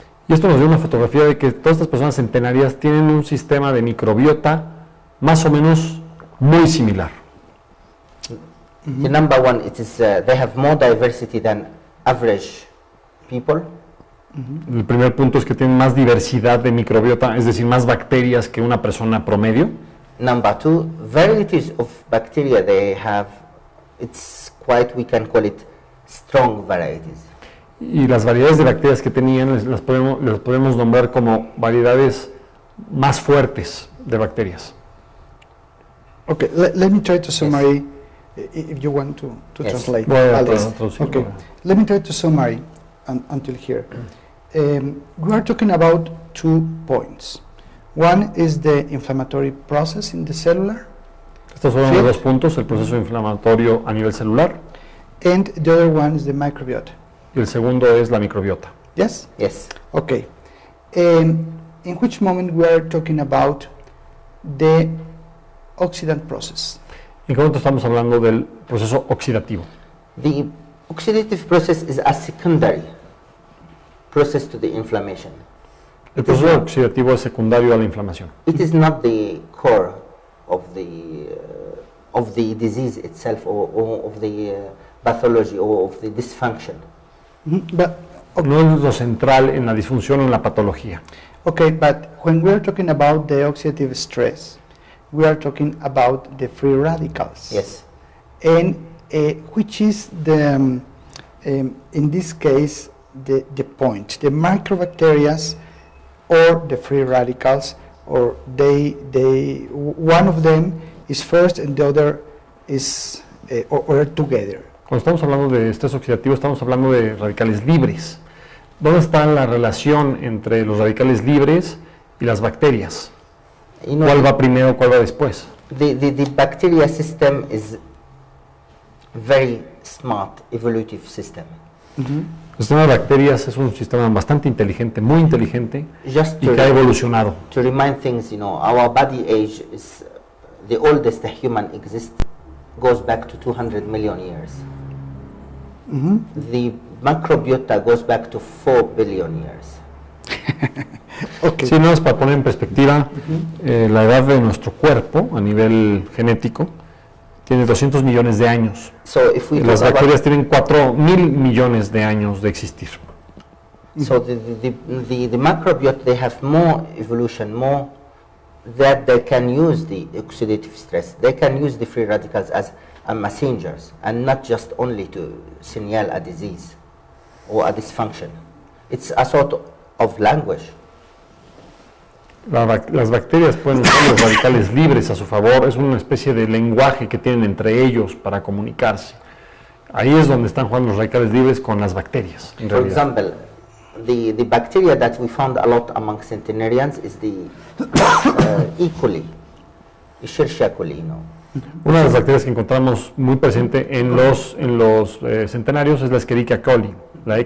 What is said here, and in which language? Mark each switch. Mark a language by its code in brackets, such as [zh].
[es] Y esto nos dio una fotografía de que todas estas personas centenarias tienen un sistema de microbiota más o menos muy similar. [en] The number one, it is they have more diversity than average people. [es] El primer punto es que tienen más diversidad de microbiota, es decir, más bacterias que una persona promedio. [en] Number two, varieties of bacteria they have, it's quite, we can call it strong varieties. [es] Y las variedades de bacterias que tenían las podemos nombrar como variedades más fuertes de bacterias. [en] Okay, let me try to summary, if you want to Yes. translate. [es] Voy a Alex. traducir. [en] Okay, let me try to summary until here. We are talking about 2 points. One is the inflammatory process in the cellular, [es] Estos son los dos puntos, el proceso inflamatorio a nivel celular [en] and the other one is the microbiota. [es] y el segundo es la microbiota. [en] Yes? Yes. Okay. In which moment we are talking about the oxidant process? [es] ¿En qué momento estamos hablando del proceso oxidativo? [en] The oxidative process is a secondary process to the inflammation. [es] El proceso oxidativo es secundario a la inflamación. [en] It is not the core of the disease itself or of the pathology or of the dysfunction. But [es] No es lo central en la disfunción o en la patología. [en] okay, but when we are talking about the oxidative stress, we are talking about the free radicals. Yes. And which is the in this case the point, the microbacterias or the free radicals, or they one of them is first and the other is or together. [es] Cuando estamos hablando de estrés oxidativo, estamos hablando de radicales libres. ¿Dónde está la relación entre los radicales libres y las bacterias? [en] You know, [es] ¿Cuál va primero, cuál va después? [en] the bacteria system is very smart evolutive system. [es] El sistema de bacterias es un sistema bastante inteligente, muy inteligente, [en] Just [es] y que ha evolucionado. [en] to remind things, you know, our body age is the oldest a human exists goes back to 200 million years. The microbiota goes back to 4 billion years. Okay. [es] Sí, no, es para poner en perspectiva la edad de nuestro cuerpo a nivel genético. Tiene 200 millones de años. [en] So if we [es] Las [en] talk [es] bacterias tienen 4.000 millones de años de existir. [en] so the microbiota, they have more evolution, more that they can use the oxidative stress. They can use the free radicals as messengers and not just only to signal a disease or a dysfunction. It's a sort of language. [es] Las bacterias pueden usar los radicales libres a su favor, es una especie de lenguaje que tienen entre ellos para comunicarse. Ahí es donde están jugando los radicales libres con las bacterias, en [en] For [es] realidad. [en] example, the bacteria that we found a lot among centenarians is the E. coli, Escherichia coli, [es] Una de las bacterias que encontramos muy presente en los centenarios es la Escherichia coli, la E.